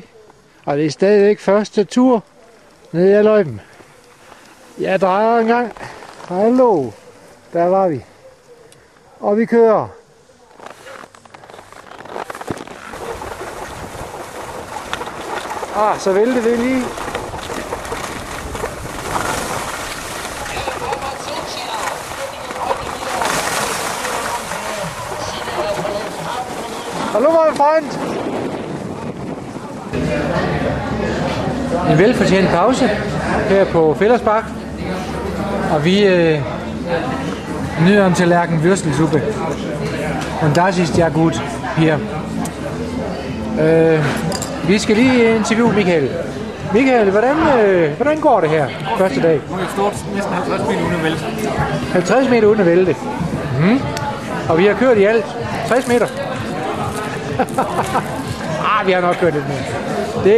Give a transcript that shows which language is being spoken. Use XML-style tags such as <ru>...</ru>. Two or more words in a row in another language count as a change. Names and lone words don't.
<da>Og det er stadigvæk første tur ned ad løjpen. Jeg drejer en gang. Hallo. Der var vi. Og vi kører. Så vælter det lige.</da> <de>Hallo, mein Freund.</de> <da>En velfortjent pause her på Fællersbak. Og vi nyder en tallerken würstelsuppe.</da> <de>Und das ist ja gut hier.</de> <da>Vi skal lige interviewe Michael. Michael, hvordan går det her første dag? Nu er jeg stort næsten 50 meter uden at vælte. 50 meter uden at vælte. Og vi har kørt i alt 60 meter. Vi har nok kørt lidt mere.</da>